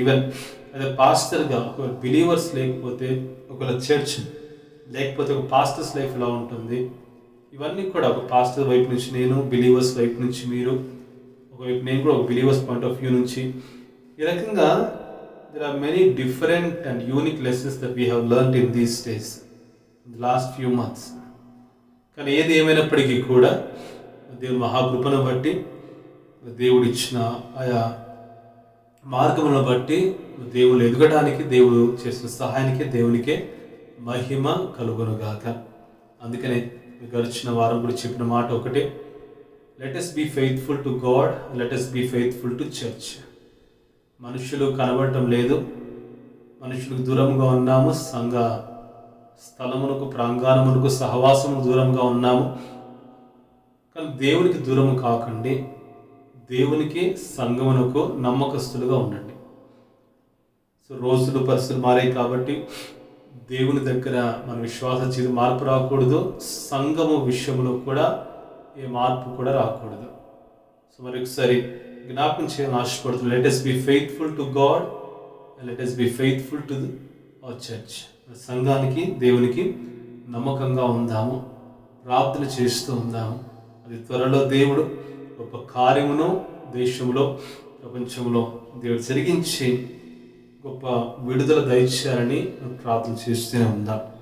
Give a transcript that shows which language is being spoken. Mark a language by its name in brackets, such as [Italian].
[Telugu] Even అదే పాస్టర్గా ఒకవేళ believers లేకపోతే, ఒకవేళ చర్చ్ లేకపోతే ఒక పాస్టర్స్ లైఫ్ ఎలా ఉంటుంది, ఇవన్నీ కూడా ఒక పాస్టర్ వైపు నుంచి నేను, బిలీవర్స్ వైపు నుంచి మీరు, ఒకవైపు నేను కూడా ఒక బిలీవర్స్ పాయింట్ ఆఫ్ వ్యూ నుంచి, ఈ రకంగా [English] there are many different and unique lessons that we have learned in these days, in the last few months. [Telugu] కానీ ఏది ఏమైనప్పటికీ కూడా దేవుని మహాకృపను బట్టి, దేవుడు ఇచ్చిన ఆయా మార్గములను బట్టి, దేవుడు ఎదగడానికి, దేవుడు చేసిన సహాయానికి దేవునికే మహిమ కలుగునుగాక. అందుకనే గడిచిన వారం కూడా చెప్పిన మాట ఒకటే, [English] let us be faithful to God, let us be faithful to church. [Telugu] మనుషులు కనబడటం లేదు, మనుషులకు దూరంగా ఉన్నాము, సంఘ స్థలమునకు, ప్రాంగణమునకు, సహవాసముకు దూరంగా ఉన్నాము. కానీ దేవునికి దూరము కాకండి, దేవునికి, సంఘమునకు నమ్మకస్తులుగా ఉండండి. సో రోజులు పరిస్థితులు మారాయి కాబట్టి దేవుని దగ్గర మన విశ్వాస జీవితం మార్పు రాకూడదు, సంఘము విషయంలో కూడా ఏ మార్పు కూడా రాకూడదు. సో మరి ఒకసారి జ్ఞాపకం చేయాలని ఆశపడుతున్నాను. [English] Let us be faithful to God and let us be faithful to our church. [Telugu] సంఘానికి, దేవునికి నమ్మకంగా ఉందాము, ప్రార్థన చేస్తూ ఉందాము. అది త్వరలో దేవుడు గొప్ప కార్యమును దేశంలో, ప్రపంచంలో దేవుడు జరిగించి గొప్ప విడుదల దయచేయాలని ప్రార్థన చేస్తూనే ఉందాం.